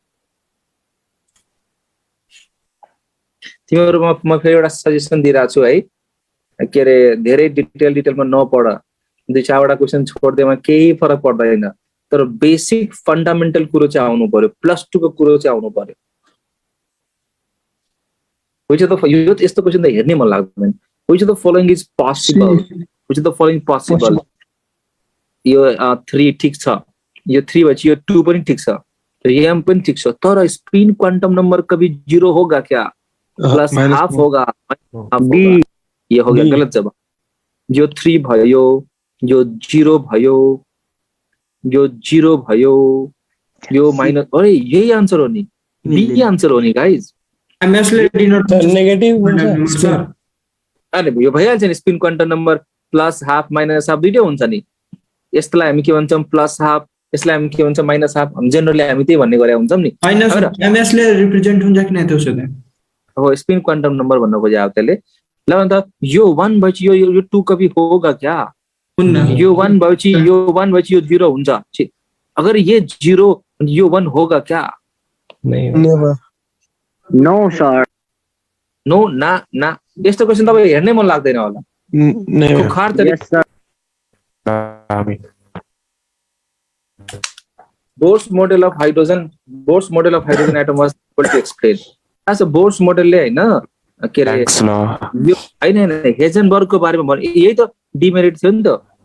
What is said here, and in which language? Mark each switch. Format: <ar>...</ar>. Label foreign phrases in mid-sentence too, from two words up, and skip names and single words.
<ne>तिमीहरुमा म फेरि एउटा सजेसन दिइरा छु है, के रे धेरै डिटेलमा नपढ, दुई चारवटा क्वेशन छोड्दैमा केही फरक पर्दैन, तर</ne> <en>basic fundamental</en> <ne>कुरो चाहिँ आउनु पर्यो, +2 को कुरो चाहिँ आउनु पर्यो।</ne> <en>Which of the</en> <ne>यो यस्तो क्वेशन त हेर्नै मन लाग्दैन।</ne> <en>Which of the following is possible? Which of the following possible?</en> <ne>यो 3 ठीक छ, यो 3 भएपछि यो 2 पनि ठीक छ, m पनि ठीक छ, तर</ne> <en>spin quantum number</en> <hi>कभी 0 होगा क्या?</hi> <en>plus half</en> <hi>होगा, बी। ये हो गया गलत जवाब।</hi> <ne>जो 3 भयो, जो 0 भयो, जो 0 भयो, यो माइनस, अरे यही आन्सर हो नि, बी आन्सर हो नि गाइज। नेगेटिभ अरे यो भइहाल्छ नि,</ne> <en>spin quantum number plus half minus half</en> <ne>दुईटै हुन्छ नि। यसलाई हामी के भन्छौँ?</ne> <en>plus half.</en> <ne>यसलाई हामी के भन्छ?</ne> <en>minus half.</en> <ne>हम जनरली हामी त्यही भन्ने गरे हुन्छौँ नि। हैन सर, एमएस ले रिप्रेजेन्ट हुन्छ कि नै त्यो सोधे हो,</ne> <en>spin quantum number</en> <ne>भन्न खोजे त्यसले। ल अन्त यो 1 भएपछि यो 2</ne> <hi>कभी होगा क्या?</hi> <ne>यो 1 भएपछि यो 1 भएपछि यो 0 हुन्छ।</ne> <hi>अगर ये 0 यो 1 होगा क्या?</hi> <en>नेभर। no sir. नो ना ना।</en> <ne>यस्तो क्वेशन तपाईँ हेर्नै मन लाग्दैन होला। खुखार तरिका।</ne> <en>Bohr's model of hydrogen atom was able to explain.</en> <ne>अच्छा, बोर्स मोडलले हैन के रे यो हैन हेजनबर्गको बारेमा भने, यही त डिमेरिट थियो नि त।</ne>